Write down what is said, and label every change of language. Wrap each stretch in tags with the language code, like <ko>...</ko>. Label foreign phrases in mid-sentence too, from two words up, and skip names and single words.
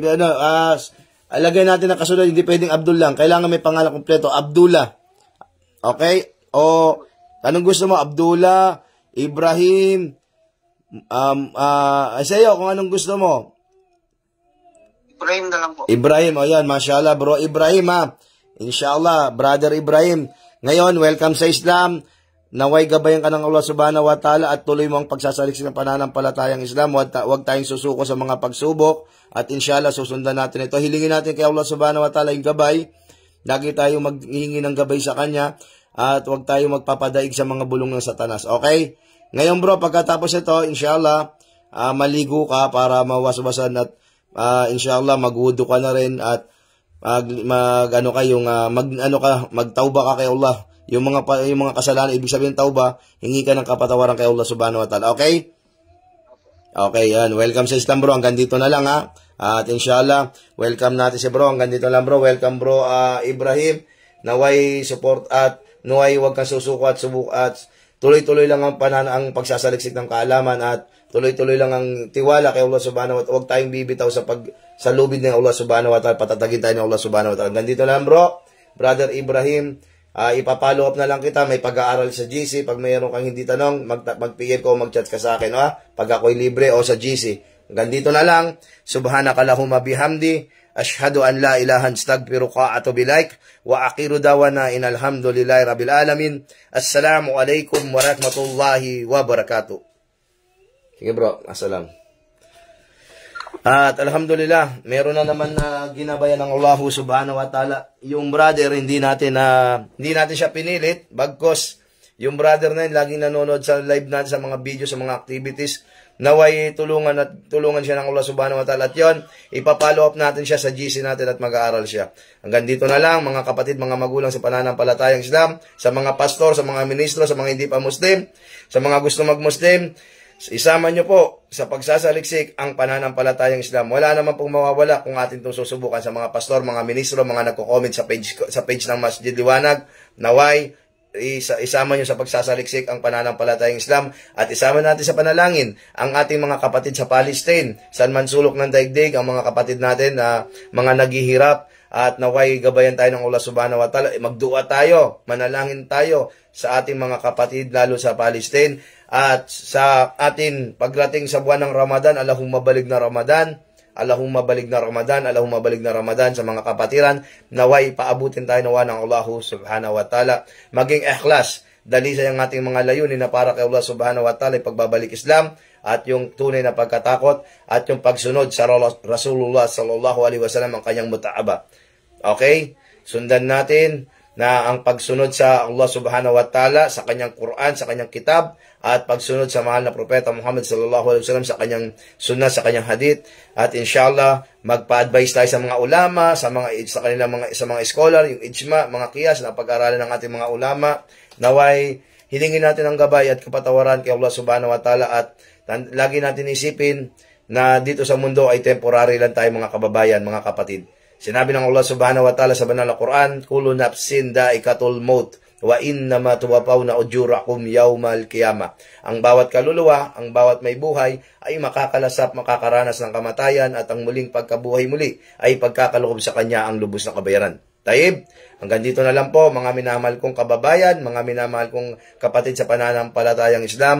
<tl>Alagay natin ang kasunod. Hindi pwedeng Abdul lang. Kailangan may pangalan kompleto. Abdullah. Okay? O, anong gusto mo? Abdullah, Ibrahim, sa iyo, kung anong gusto mo. Ibrahim na lang po. Ibrahim, o yan, mashallah bro. Ibrahim ha. Inshallah, brother Ibrahim. Ngayon, welcome sa Islam. Naway gabayan ka ng Allah</tl> <ar>سبحانه وتعالى</ar> <tl>at tuloy mo ang pagsasaliksik ng pananampalatayang Islam. Huwag tayong susuko sa mga pagsubok. At inshallah, susundan natin ito. Hilingin natin kay Allah</tl> <ar>سبحانه وتعالى</ar> <tl>yung gabay. Lagi tayo maghihingi ng gabay sa Kanya. At huwag tayo magpapadaig sa mga bulong ng Satanas. Okay? Ngayon bro, pagkatapos ito, inshallah, maligo ka para mawaswasan at inshallah, magwudu ka na rin at magtauba ka kay Allah. Yung mga kasalanan, ibig sabihin tauba, hingi ka ng kapatawaran kay Allah</tl> <ar>سبحانه وتعالى.</ar> <tl>Okay? Okay, yan. Welcome sa Islam bro. Hanggang dito na lang ha. At inshallah, welcome natin si bro. Hanggang dito lang bro. Welcome bro Ibrahim. Naway support at naway huwag kang susuko at subuk at tuloy-tuloy lang ang pagsasaliksik ng kaalaman at tuloy-tuloy lang ang tiwala kay Allah</tl> <ar>سبحانه وتعالى.</ar> <tl>Huwag tayong bibitaw sa lubid ng Allah</tl> <ar>سبحانه وتعالى.</ar> <tl>Patatagin tayo ng Allah</tl> <ar>سبحانه وتعالى.</ar> <tl>Nandito lang bro, brother Ibrahim. Ipapollow up na lang kita. May pag-aaral sa GC. Pag mayroon kang hindi tanong, mag-PM ko o mag-chat ka sa akin. Pag ako'y libre o sa GC. Nandito na lang.</tl> <ar>سبحانك اللهم بحمدك أشهد أن لا إله أستغفرك وأتوب إليك. وآخر دعوانا أن الحمد لله رب العالمين. السلام عليكم ورحمة الله وبركاته.</ar> <tl>Sige bro, assalam. At alhamdulillah, meron na naman na ginabayan ng Allah</tl> <ar>سبحانه وتعالى.</ar> <tl>Yung brother, hindi natin siya pinilit, bagkos yung brother na yun, laging nanonood sa live natin, sa mga video, sa mga activities, naway tulungan siya ng Allah</tl> <ar>سبحانه وتعالى.</ar> <tl>At yun, ipapollow up natin siya sa GC natin at mag-aaral siya. Hanggang dito na lang, mga kapatid, mga magulang sa pananampalatayang Islam, sa mga pastor, sa mga ministro, sa mga hindi pa Muslim, sa mga gusto mag-Muslim, isama nyo po sa pagsasaliksik ang pananampalatayang Islam. Wala naman pong mawawala kung atin itong susubukan sa mga pastor, mga ministro, mga nagko-comment sa page ng Masjid Liwanag. Naway, isama nyo sa pagsasaliksik ang pananampalatayang Islam at isama natin sa panalangin ang ating mga kapatid sa Palestine, saan man sulok ng daigdig, ang mga kapatid natin na mga naghihirap, at naway gabayan tayo ng Allah</tl> <ar>سبحانه وتعالى.</ar> <tl>Magdua tayo, manalangin tayo sa ating mga kapatid lalo sa Palestine, at sa atin pagdating sa buwan ng Ramadan,</tl> <ar>اللهم بلغنا رمضان, اللهم بلغنا رمضان, اللهم بلغنا رمضان</ar> <tl>sa mga kapatiran. Naway paabutin tayo nawa ng Allah</tl> <ar>سبحانه وتعالى.</ar> <tl>Maging ikhlas, dalisay ang ating mga layunin na para kay Allah</tl> <ar>سبحانه وتعالى,</ar> <tl>pagbabalik Islam at yung tunay na pagkatakot at yung pagsunod sa</tl> <ar>رسول الله صلى الله عليه وسلم,</ar> <tl>ang kanyang mutaaba. Okay? Sundan natin na ang pagsunod sa Allah</tl> <ar>سبحانه وتعالى,</ar> <tl>sa kanyang Quran, sa kanyang kitab, at pagsunod sa mahal na propeta Muhammad</tl> <ar>صلى الله عليه وسلم,</ar> <tl>sa kanyang sunnah, sa kanyang hadith. At inshallah, magpa-advise tayo sa mga ulama, sa mga scholar, yung ijma, mga qiyas na pag-aralan ng ating mga ulama. Naway hilingin natin ang gabay at kapatawaran kay Allah</tl> <ar>سبحانه وتعالى,</ar> <tl>at lagi natin isipin na dito sa mundo ay temporary lang tayo, mga kababayan, mga kapatid. Sinabi ng Allah</tl> <ar>سبحانه وتعالى</ar> <tl>sa banal na Quran,</tl> <ar>كل نفس ذائقة الموت وإنما توفون أجوركم يوم القيامة.</ar> <tl>Ang bawat kaluluwa, ang bawat may buhay ay makakalasap, makakaranas ng kamatayan, at ang muling pagkabuhay muli ay pagkakalukob sa kanya ang lubos na kabayaran. Taib, hanggang dito na lang po mga minamahal kong kababayan, mga minamahal kong kapatid sa pananampalatayang Islam.</tl>